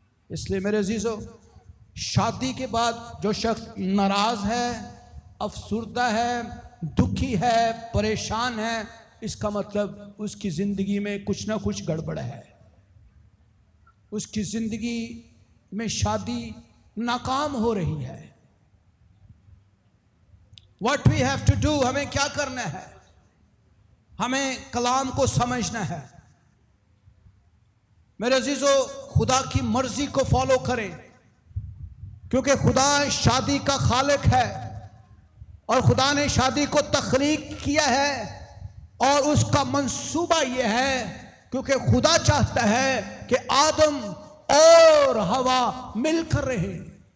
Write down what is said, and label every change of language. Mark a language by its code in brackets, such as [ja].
[hi] इसलिए मेरे अजीजों, शादी के बाद जो शख्स नाराज है, अफसुर्दा है, दुखी है, परेशान है, इसका मतलब उसकी जिंदगी में कुछ ना कुछ गड़बड़ है। उसकी जिंदगी में शादी नाकाम हो रही है। [en] What we have to do, [hi] हमें क्या करना है? हमें कलाम को समझना है। मेरे अजीजों, खुदा की मर्जी को फॉलो करें, क्योंकि खुदा शादी का खालिक है और खुदा ने शादी को तख्लीक किया है और उसका मंसूबा यह है क्योंकि खुदा चाहता है कि आदम और हवा मिलकर रहे।